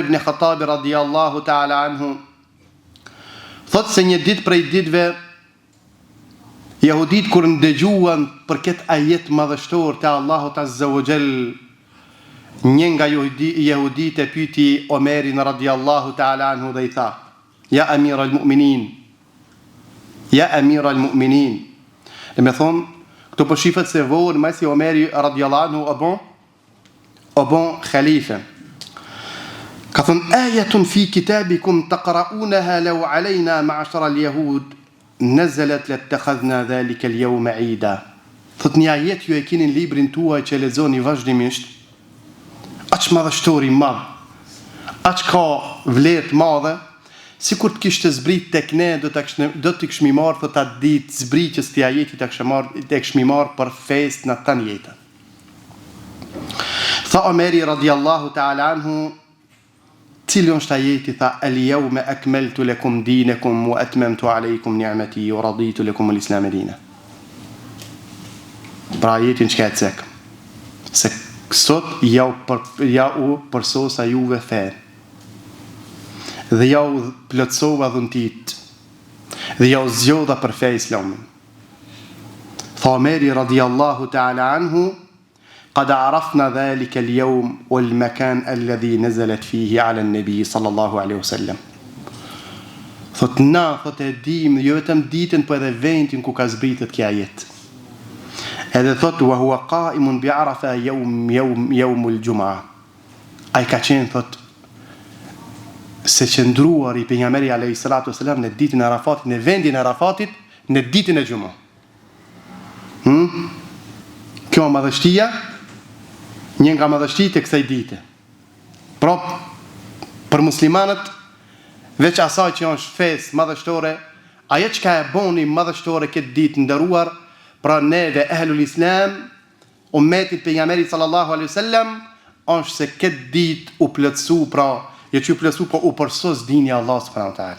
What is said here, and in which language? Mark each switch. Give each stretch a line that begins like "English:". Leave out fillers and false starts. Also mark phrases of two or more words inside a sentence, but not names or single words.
Albanian: ibn Khattabi
Arabic: رضي الله تعالى عنه,
Albanian: thotë se një ditë prej ditëve Jehudit kur ndëgjuan për këtë ajet madhështor të Allahut
Arabic: عز وجل,
Albanian: një nga jehudit e pyeti Omerin
Arabic: رضي الله تعالى عنه
Albanian: dhe i tha:
Arabic: "يا أمير المؤمنين, يا أمير المؤمنين."
Albanian: Dhe me thonë, këto po shifet se vohën masi Omeri
Arabic: رضي الله عنه
Albanian: o bon khalife. Ka thonë:
Arabic: "آية في كتابكم تقرءونها لو علينا معشر اليهود نزلت لاتخذنا ذلك اليوم عيدا."
Albanian: Thot një ajet ju e keni në librin tuaj që lexoni vazhdimisht, aq madhështor i madh, aq ka vlerë të madhe, sikur të kishte zbrit tek ne do të kishmi marrë thot atë ditë zbritjes të ajetit të kishmi marrë për fest në tan jetën. Tha Omeri
Arabic: رضي الله تعالى عنه,
Albanian: cili është ajeti? Tha:
Arabic: "اليوم أكملت لكم دينكم وأتممت عليكم نعمتي ورضيت لكم الإسلام دينا."
Albanian: Pra ajetin çka e cek? Se sot ja u përsosa juve fen. Dhe ja u plotësova dhuntit. Dhe ja u zgjodha për fe Islamin. Tha Omeri
Arabic: رضي الله تعالى عنه: "قد عرفنا ذلك اليوم والمكان الذي نزلت فيه على النبي صلى الله عليه وسلم."
Albanian: Thot na, thot e dim, jo vetëm ditën, po edhe vendin ku ka zbritet kjo ajet. Edhe thot:
Arabic: "وهو قائم بعرفة يوم الجمعة."
Albanian: Ai ka qenë thot se qëndruar i pejgamberi
Arabic: عليه الصلاة والسلام
Albanian: në ditën e Arafatit, në vendin e Arafatit, në ditën e Jum'a. Kjo madhështia, një nga madhështitë e kësaj dite. Pra, për muslimanët, veç asaj që është festë madhështore, ajo që ka e boni madhështore këtë ditë nderuar, pra neve
Arabic: أهل الإسلام,
Albanian: ummetit pejgamberit
Arabic: صلى الله عليه وسلم,
Albanian: është se këtë ditë u plotësu, pra, jo që u plotësu, po u përsos dini Allah
Arabic: سبحانه وتعالى.